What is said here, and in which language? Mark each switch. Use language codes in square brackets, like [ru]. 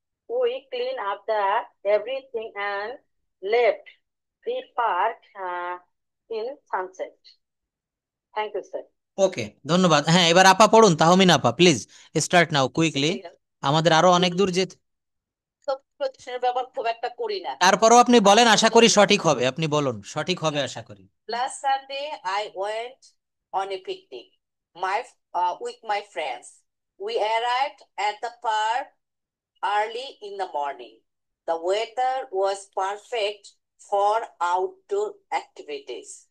[en] We cleaned up everything and left the park in sunset. Thank you, sir. [bn] ওকে ধন্যবাদ। হ্যাঁ এবার আপা পড়ুন, তাহমিনা আপা [en] please start now quickly, [bn] আমাদের আরো অনেক দূর যেতে। প্রদূষণের ব্যবহার খুব একটা করি না। তারপরও আপনি বলেন, আশা করি সঠিক হবে, আপনি বলুন সঠিক হবে আশা করি। [en] Last Sunday, I went on a picnic with my friends. We arrived at the park early in the morning. The weather was perfect for outdoor activities.